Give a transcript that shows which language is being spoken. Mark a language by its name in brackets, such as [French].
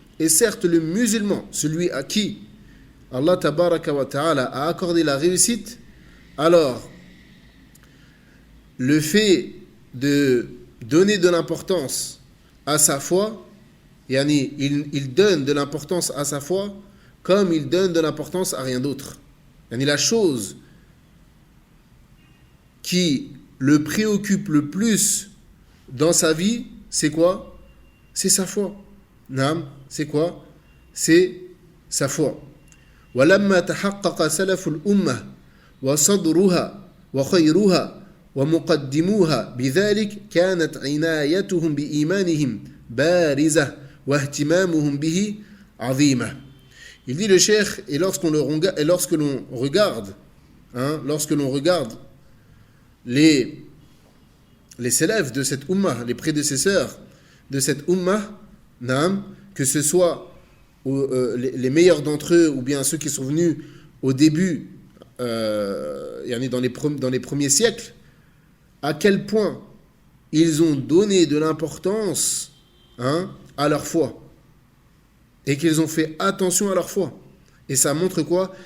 [French] Et certes, le musulman, celui à qui Allah tabaraka wa ta'ala a accordé la réussite, alors le fait de donner de l'importance à sa foi, yani il donne de l'importance à sa foi comme il donne de l'importance à rien d'autre. Yani la chose qui le préoccupe le plus dans sa vie, c'est quoi? C'est sa foi. Naam, c'est quoi? C'est sa foi. [Arabic] وَلَمَّا تَحَقَّقَ سَلَفُ الْأُمَّةِ وَصَدْرُهَا وَخَيْرُهَا ومقدموها بذلك كانت عنايتهم بإيمانهم بارزة واهتمامهم به عظيمة. [French] Il dit le cheikh, et lorsque l'on regarde les élèves de cette ummah, les prédécesseurs de cette ummah, que ce soit les meilleurs d'entre eux ou bien ceux qui sont venus au début, dans les premiers siècles, à quel point ils ont donné de l'importance à leur foi et qu'ils ont fait attention à leur foi. Et ça montre quoi?